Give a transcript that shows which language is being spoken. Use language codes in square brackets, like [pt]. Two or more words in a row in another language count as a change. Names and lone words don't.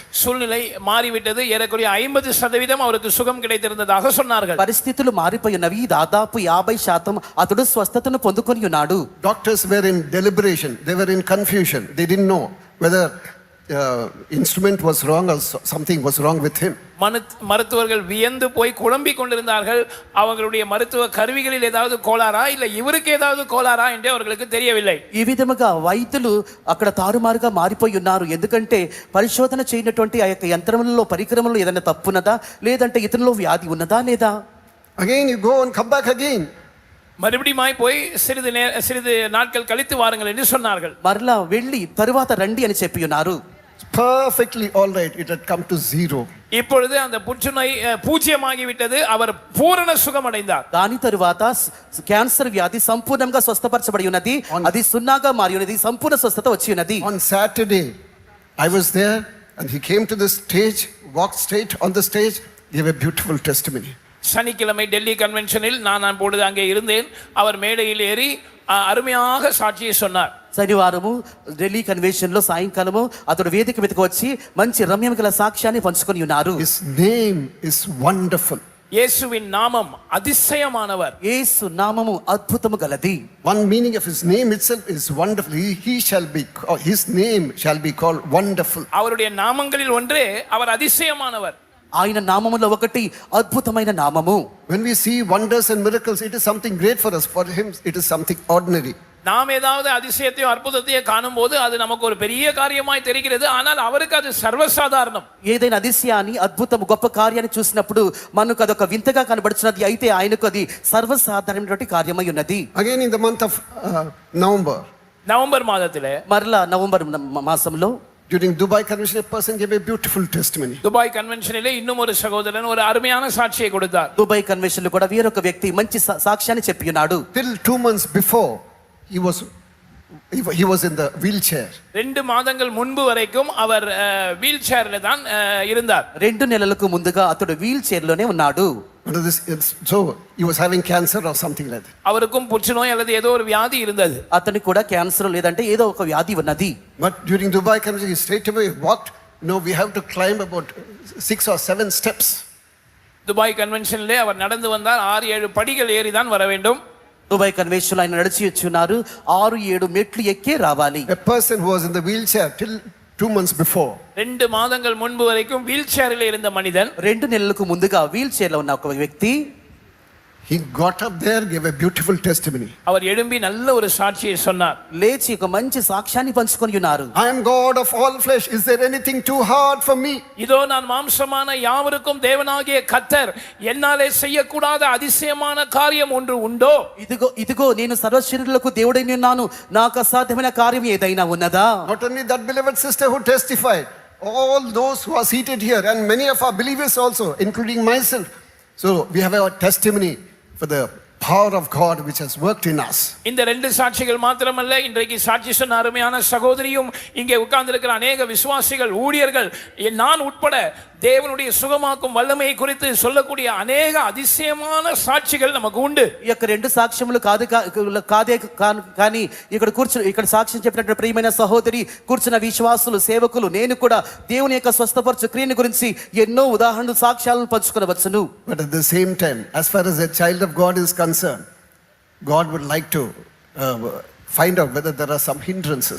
[ta] சூழ்நிலை மாறிவிட்டது. ஏறக்குறைய 50% அவருக்கு சுகம் கிடைத்திருந்ததாக சொன்னார்கள். [te] పరిస్థితులు మారిపోయినవి. దాదాపు 50% అతడు స్వస్థతను పొందుకొని ఉన్నాడు. [en] Doctors were in deliberation. They were in confusion. They didn't know whether instrument was wrong or something was wrong with him. [ta] மருத்துவர்கள் வியந்து போய் குழம்பிக் கொண்டிருந்தார்கள். அவர்களுடைய மருத்துவ கருவிகளில் ஏதாவது கோளாறா இல்ல இவருக்கு ஏதாவது கோளாறா என்று அவர்களுக்கு தெரியவில்லை. [te] ఈ విధముగా వైద్యులు అక్కడ తారుమారుగా మారిపోయి ఉన్నారు. ఎందుకంటే పరిశోధన చేయనటువంటి ఆ యొక్క యంత్రములలో పరికరములలో ఏదైనా తప్పున్నదా లేదంటే ఇతనిలో వ్యాధి ఉన్నదా లేదా. [en] Again you go and come back again. [ta] மறுபடியும் போய் சிறிது நாட்கள் கழித்து வாருங்கள் என்று சொன்னார்கள். [te] మరలా వెళ్ళి తరువాత రండి అని చెప్పి ఉన్నారు. [en] Perfectly all right, it had come to zero. [ta] இப்பொழுது அந்த புற்றுநோய் பூஜ்யமாகிவிட்டது. அவர் பூரண சுகமடைந்தார். [te] దాని తరువాత క్యాన్సర్ వ్యాధి సంపూర్ణంగా స్వస్థపరచబడి ఉన్నది. అది సున్నాగా మారి ఉన్నది. సంపూర్ణ స్వస్థత వచ్చి ఉన్నది. [en] On Saturday I was there and he came to the stage, walked straight on the stage, gave a beautiful testimony. [ta] சனிக்கிழமை டெல்லி கன்வென்ஷனில் நான் அப்பொழுது அங்கே இருந்தேன். அவர் மேடையில் ஏறி அருமையாக சாட்சியை சொன்னார். [te] శనివారము ఢిల్లీ కన్వెన్షన్ లో సాయంకాలము అతడు వేదిక మీదకి వచ్చి మంచి రమ్యం గల సాక్ష్యాన్ని పంచుకొని ఉన్నారు. [en] His name is wonderful. [ta] இயேசுவின் நாமம் அதிசயமானவர். [te] యేసు నామము అద్భుతము గలది. [en] One meaning of his name itself is wonderful. His name shall be called wonderful. [ta] அவருடைய நாமங்களில் ஒன்றே அவர் அதிசயமானவர். [te] ఆయన నామములో ఒకటి అద్భుతమైన నామము. [en] When we see wonders and miracles, it is something great for us. For him it is something ordinary. [ta] நாம் ஏதாவது அதிசயத்தையோ அற்புதத்தையோ காணும்போது அது நமக்கு ஒரு பெரிய காரியமாய் தெரிகிறது. ஆனால் அவருக்கு அது சர்வசாதாரணம். [te] ఏదైనా అదిశయాన్ని అద్భుతము గొప్ప కార్యాన్ని చూసినప్పుడు మనకు అదొక వింతగా కనబడుచున్నది. అయితే ఆయనకు అది సర్వసాధారణమైనటువంటి కార్యమై ఉన్నది. [en] Again in the month of November, [ta] நவம்பர் மாதத்திலே [te] మరలా నవంబర్ మాసంలో [en] during Dubai convention, a person gave a beautiful testimony. [ta] துபாய் கன்வென்ஷனிலே இன்னும் ஒரு சகோதரன் ஒரு அருமையான சாட்சியை கொடுத்தார். [te] దుబాయ్ కన్వెన్షన్ లో కూడా వేరొక వ్యక్తి మంచి సాక్ష్యాన్ని చెప్పి ఉన్నాడు. [en] Till 2 months before, he was in the wheelchair. [ta] 2 மாதங்கள் முன்பு வரைக்கும் அவர் வீல் சேர்ல தான் இருந்தார். [te] 2 నెలలకు ముందుగా అతడు వీల్ చైర్ లోనే ఉన్నాడు. [en] So he was having cancer or something like that. [ta] அவருக்கும் புற்றுநோய் அல்லது ஏதோ ஒரு வியாதி இருந்தது. [te] అతనికి కూడా క్యాన్సర్ లేదంటే ఏదో ఒక వ్యాధి ఉన్నది. [en] But during Dubai convention, he straight away walked. No, we have to climb about 6 or 7 steps. [ta] துபாய் கன்வென்ஷனிலே அவர் நடந்து வந்தார். 6-7 படிகள் ஏறி தான் வர வேண்டும். [te] దుబాయ్ కన్వెన్షన్ ఆయన నడిచి వచ్చున్నారు. 6-7 మెట్లు ఎక్కే రావాలి. [en] A person who was in the wheelchair till 2 months before. [ta] 2 மாதங்கள் முன்பு வரைக்கும் வீல் சேரில் இருந்த மனிதன் [te] 2 నెలలకు ముందుగా వీల్ చైర్ లో ఉన్న ఒక వ్యక్తి [en] He got up there, gave a beautiful testimony. [ta] அவர் எழும்பி நல்ல ஒரு சாட்சியை சொன்னார். [te] లేచి ఒక మంచి సాక్ష్యాన్ని పంచుకొని ఉన్నారు. [en] I am God of all flesh. Is there anything too hard for me? [ta] இதோ நான் மாம்சமான யாவருக்கும் தேவனாகிய கர்த்தர், என்னாலே செய்யக்கூடாத அதிசயமான காரியம் ஒன்று உண்டோ? [te] ఇదిగో నేను సర్వశరీరులకు దేవుడైన ఉన్నాను. నాకు అసాధ్యమైన కార్యం ఏదైనా ఉన్నదా? [en] Not only that beloved sister who testified, all those who are seated here and many of our believers also, including myself. So we have our testimony for the power of God which has worked in us. [ta] இந்த 2 சாட்சிகள் மாத்திரமல்ல, இன்றைக்கு சாட்சி சொன்ன அருமையான சகோதரியும் இங்கே உட்கார்ந்திருக்கிற அநேக விசுவாசிகள் ஊழியர்கள் நான் உட்பட தேவனுடைய சுகமாக்கும் வல்லமையை குறித்து சொல்லக்கூடிய அநேக அதிசயமான சாட்சிகள் நமக்கு உண்டு. [te] ఈ యొక్క 2 సాక్ష్యములు కాదే కానీ ఇక్కడ సాక్ష్యం చెప్పినటువంటి ప్రియమైన సహోదరి, కూర్చున్న విశ్వాసులు, సేవకులు, నేను కూడా దేవుని యొక్క స్వస్థపరచు క్రియను గురించి ఎన్నో ఉదాహరణలు సాక్ష్యాలను పంచుకొనవచ్చును. [en] But at the same time, as far as a child of God is concerned, God would like to find out whether there are some hindrances.